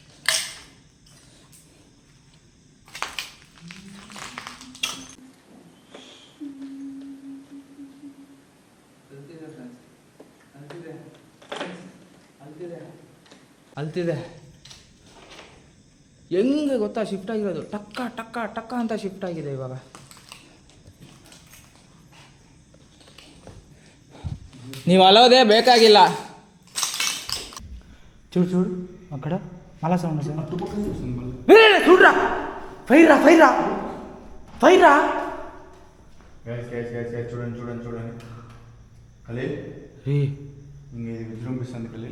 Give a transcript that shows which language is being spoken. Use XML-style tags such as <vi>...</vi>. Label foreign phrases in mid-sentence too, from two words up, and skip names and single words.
<kn>ಅಲ್ತಿದೆ. ಹೆಂಗೆ ಗೊತ್ತಾ ಶಿಫ್ಟ್ ಆಗಿರೋದು? ಟಕ್ಕ ಟಕ್ಕ ಟಕ್ಕ ಅಂತ ಶಿಫ್ಟ್ ಆಗಿದೆ ಇವಾಗ. ನೀವು ಅಲೋದೇ ಬೇಕಾಗಿಲ್ಲ.</kn> <te>చూడు అక్కడ మళ్ళా సౌండ్ చూడరా. ఫైరా చూడండి ఖలీల్, ఇది విజృంభిస్తుంది ఖలీల్.</te>